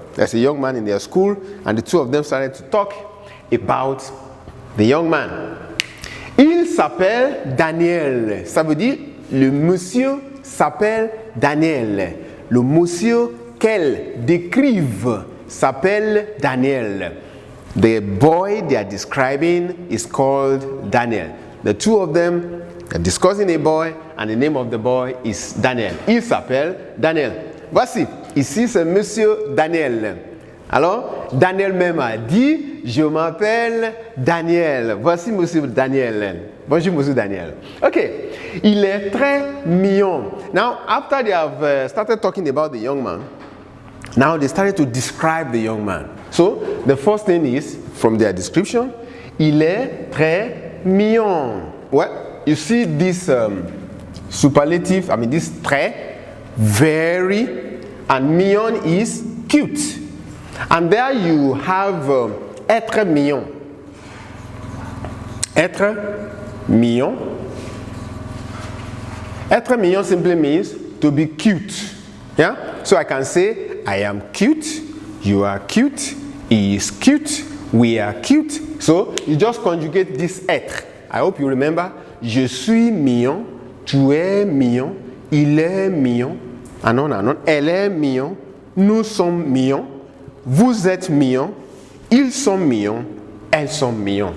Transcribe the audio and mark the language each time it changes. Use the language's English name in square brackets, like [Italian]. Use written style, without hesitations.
[English] There's a young man in their school, and the two of them started to talk about the young man. [French] Il s'appelle Daniel. Ça veut dire le monsieur s'appelle Daniel. Le monsieur qu'elle décrive s'appelle Daniel. [English] The boy they are describing is called Daniel. The two of them are discussing a boy, and the name of the boy is Daniel. [French] Il s'appelle Daniel. Voici, ici c'est monsieur Daniel. Alors, Daniel même a dit, je m'appelle Daniel. Voici monsieur Daniel. Bonjour monsieur Daniel. Okay, il est très mignon. [English] Now, after they have started talking about the young man, now they started to describe the young man. So, the first thing is, from their description, [French] il est très mignon. [English] Well, you see this superlative, this très, very, and mignon is cute. And there you have être mignon. [French] Être mignon. [English] Être mignon simply means to be cute. Yeah? So I can say, I am cute, you are cute, he is cute, we are cute. So you just conjugate this être. I hope you remember. [French] Je suis mignon, tu es mignon, il est mignon, anon. Elle est mignon, nous sommes mignons, vous êtes mignons, ils sont mignons, elles sont mignons.